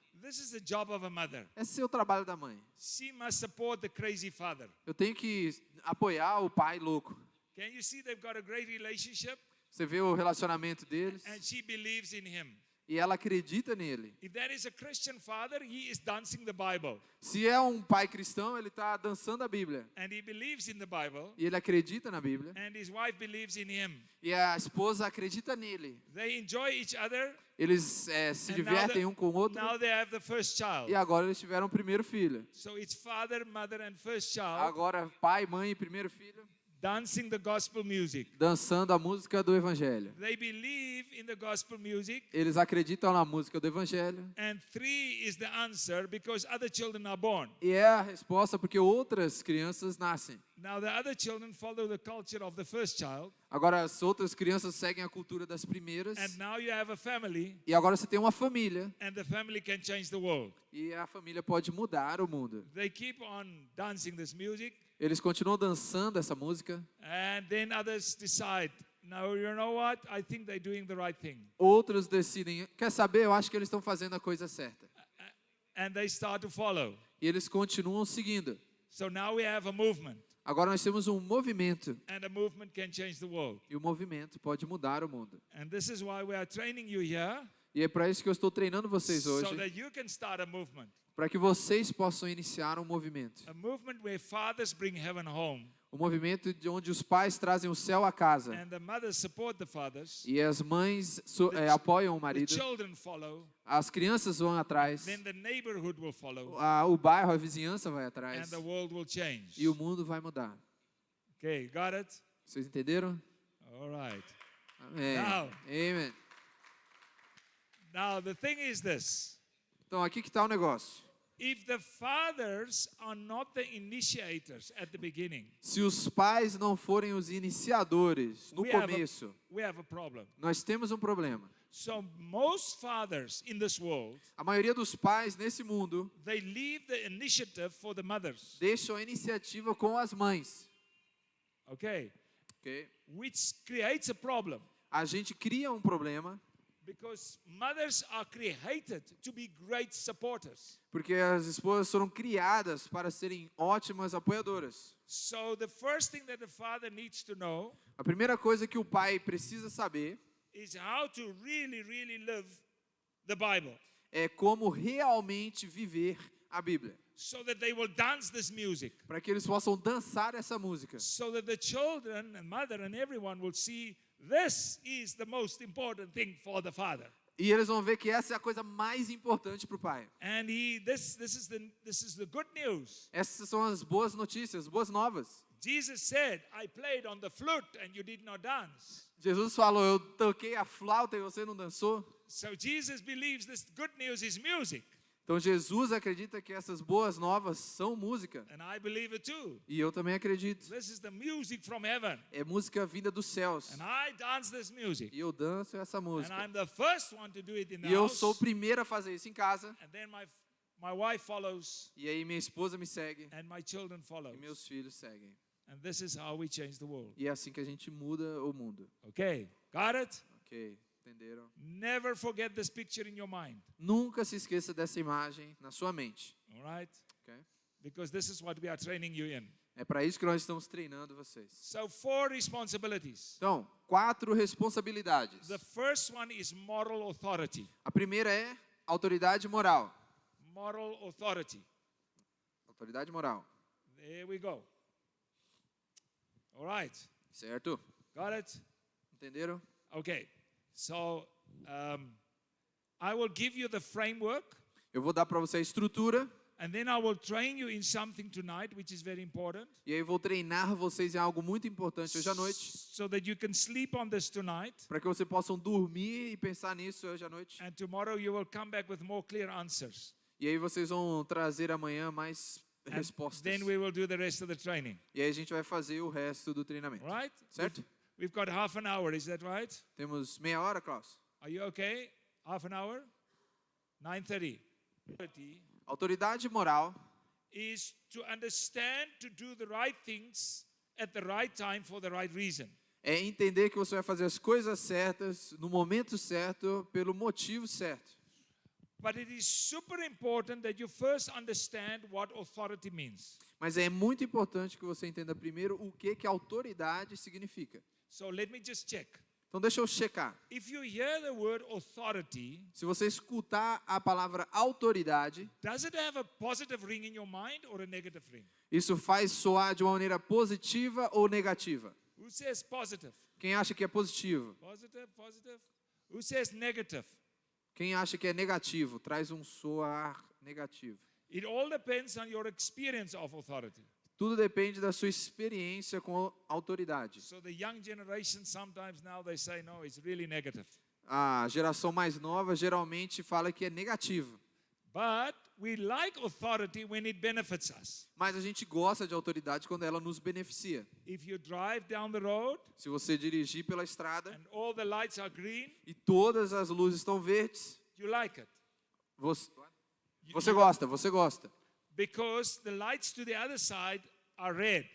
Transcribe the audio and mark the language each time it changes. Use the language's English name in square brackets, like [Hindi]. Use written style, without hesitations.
[English] This is the job of a mother. [Portuguese] Esse é o trabalho da mãe. [English] She must support the crazy father. [Portuguese] Eu tenho que apoiar o pai louco. [English] Can you see they've got a great relationship? [Portuguese] Você vê o relacionamento deles [English] And she believes in him. [Portuguese] e ela acredita nele. [English] If that is a Christian father, he is dancing the Bible. [Portuguese] Se é um pai cristão, ele está dançando a Bíblia. [English] And he believes in the Bible. [Portuguese] E ele acredita na Bíblia. [English] And his wife believes in him. [Portuguese] E a esposa acredita nele. [English] They enjoy each other. [Portuguese] Eles se [English] And [Portuguese] divertem um com o outro. [English] now they have the first child. [Portuguese] E agora eles tiveram o primeiro filho. [English] So it's father, mother, and first child [Portuguese] Agora pai, mãe e primeiro filho [English] dancing the gospel music. [Portuguese] dançando a música do Evangelho. [English] They believe in the gospel music. [Portuguese] Eles acreditam na música do Evangelho. [English] And 3 is the answer because other children are born. [Portuguese] E é a resposta porque outras crianças nascem. [English] Now the other children follow the culture of the first child. [Portuguese] Agora as outras crianças seguem a cultura das primeiras. [English] And now you have a family. [Portuguese] E agora você tem uma família. [English] And the family can change the world. [Portuguese] E a família pode mudar o mundo. [English] They keep on dancing this music. [Portuguese] Eles continuam dançando essa música. [English] And then others decide, no, you know what? I think they're doing the right thing. [Portuguese] Outros decidem, quer saber? Eu acho que eles estão fazendo a coisa certa. [English] And they start to follow. [Portuguese] E eles continuam seguindo. [English] So now we have a movement. [Portuguese] Agora nós temos um movimento. [English] And a movement can change the world. [Portuguese] E o movimento pode mudar o mundo. [English] And this is why we are training you here. [Portuguese] E é para isso que eu estou treinando vocês [English] So [Portuguese] hoje. [English] that you can start a movement. [Portuguese] Para que vocês possam iniciar um movimento. [English] A movement where fathers bring heaven home. [Portuguese] Um movimento de onde os pais trazem o céu à casa. [English] And the mothers support the fathers. [Portuguese] E as mães apoiam o [English] The [Portuguese] marido. [English] children follow. [Portuguese] As crianças vão atrás. [English] Then the neighborhood will follow. [Portuguese] O bairro, a vizinhança vai [English] And [Portuguese] atrás. [English] the world will change. [Portuguese] E o mundo vai mudar. [English] Okay, got it? [Portuguese] Vocês entenderam? [English] All right. [Portuguese] Amém. [English] Now. Amen. Now the thing is this. [Portuguese] Então aqui que está o negócio. [English] If the fathers are not the initiators at the beginning, [Portuguese] Se os pais não forem os iniciadores no [English] we have [Portuguese] começo, [English] a problem. [Portuguese] nós temos um problema. [English] So most fathers in this world, [Portuguese] A maioria dos pais nesse mundo [English] they leave the initiative for the mothers. [Portuguese] deixam a iniciativa com as mães. [English] Okay? [Portuguese] Ok? [English] Which creates a problem [Portuguese] A gente cria um problema [English] because mothers are created to be great supporters. [Portuguese] porque as esposas foram criadas para serem ótimas apoiadoras. [English] So the first thing that the father needs to know [Portuguese] A primeira coisa que o pai precisa saber [English] is how to really, really live the Bible [Portuguese] é como realmente viver a Bíblia, [English] so that they will dance this music. [Portuguese] para que eles possam dançar essa música, [English] So that the children and mother and everyone will see this is the most important thing for the father. [Portuguese] e eles vão ver que essa é a coisa mais importante para o pai. [English] And this is the good news. [Portuguese] Essas são as boas notícias, boas novas. [English] Jesus said, I played on the flute and you did not dance. [Portuguese] Jesus falou, eu toquei a flauta e você não dançou. [English] So Jesus believes this good news is music. [Portuguese] Então Jesus acredita que essas boas novas são música. [English] And I believe it too. [Portuguese] E eu também acredito. [English] This is the music from heaven. [Portuguese] É música vinda dos céus. [English] And I dance this music. [Portuguese] E eu danço essa [English] And [Portuguese] música. [English] I'm the first one to do it in the [Portuguese] E eu [English] house. [Portuguese] sou o primeiro a fazer isso em casa. [English] And then my wife follows. [Portuguese] E aí minha esposa me segue. [English] And my children follow. [Portuguese] E meus filhos seguem. [English] And this is how we change the world. [Portuguese] E é assim que a gente muda o mundo. [English] Okay, got it? [Portuguese] Ok, entenderam? [English] Never forget this picture in your mind. [Portuguese] Nunca se esqueça dessa imagem na sua mente. [English] All right? [Portuguese] Ok? [English] Because this is what we are training you in. [Portuguese] É para isso que nós estamos treinando vocês. [English] So 4 responsibilities. [Portuguese] Então, 4 responsabilidades. [English] The first one is moral authority. [Portuguese] A primeira é autoridade moral. [English] Moral authority. [Portuguese] Autoridade moral. [English] There we go. All right. [Portuguese] Certo? [English] Got it? [Portuguese] Entenderam? [English] Okay. So I will give you the framework, [Portuguese] Eu vou dar para você a estrutura. [English] and then I will train you in something tonight, which is very important, [Portuguese] E aí eu vou treinar vocês em algo muito importante hoje à noite. [English] so that you can sleep on this tonight, [Portuguese] Para que vocês possam dormir e pensar nisso hoje à noite. [English] and tomorrow you will come back with more clear answers. [Portuguese] E aí vocês vão trazer amanhã mais [English] And [Portuguese] respostas. [English] then we will do the rest of the training. [Portuguese] E aí a gente vai fazer o resto do treinamento. [English] All right? [Portuguese] Certo? [English] We've got half an hour, is that right? [Portuguese] Temos meia hora, Klaus? [English] Are you okay? Half an hour? 9:30. [Portuguese] Autoridade moral [English] Is to understand to do the right things at the right time for the right reason. [Portuguese] é entender que você vai fazer as coisas certas, no momento certo, pelo motivo certo. [English] But it is super important that you first understand what authority means. [Portuguese] Mas é muito importante que você entenda primeiro o que autoridade significa. [English] So let me just check. [Portuguese] Então deixa eu checar. [English] If you hear the word authority, [Portuguese] Se você escutar a palavra autoridade, [English] does it have a positive ring in your mind or a negative ring? [Portuguese] isso faz soar de uma maneira positiva ou negativa? [English] Who says positive? [Portuguese] Quem acha que é positivo? [English] Positive, positive. Who says negative? [Portuguese] Quem acha que é negativo? Traz um soar negativo. [English] It all depends on your experience of authority. [Portuguese] Tudo depende da sua experiência com autoridade. [English] So the young generation sometimes now they say no, it's really negative. [Portuguese] A geração mais nova geralmente fala que é negativo. [English] But we like authority when it benefits us. [Portuguese] Mas a gente gosta de autoridade quando ela nos beneficia. [English] If you drive down the road [Portuguese] Se você dirigir pela estrada [English] and all the lights are green, [Portuguese] e todas as luzes estão verdes, [English] you like it. [Portuguese] você gosta, você gosta. [English] Because the lights to the other side are red.